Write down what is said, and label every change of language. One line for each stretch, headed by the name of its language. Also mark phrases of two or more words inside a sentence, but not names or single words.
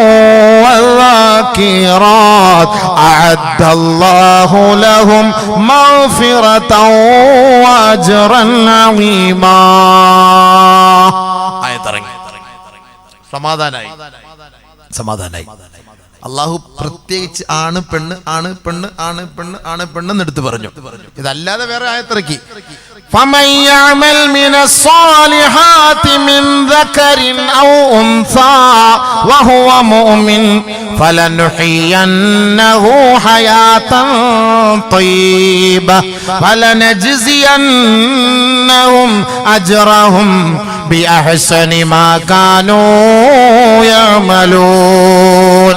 Arabic: والذاكرات أعد الله لهم مغفرة وأجرا عظيما.
Malayalam: സമാധാനായി. അള്ളാഹു പ്രത്യേകിച്ച് ആണ് പെണ്ണ്, ആണ് പെണ്ണ്, ആണ് പെണ്ണ്, ആണ് പെണ്ണെന്ന് എടുത്തു പറഞ്ഞു. ഇതല്ലാതെ വേറെ ആയത്തിറക്കി.
Arabic: فمن يعمل من الصالحات من ذكر أو أنثى وهو مؤمن فلنحيينه حياة طيبة فلنجزينهم أجرهم بأحسن ما كانوا يعملون.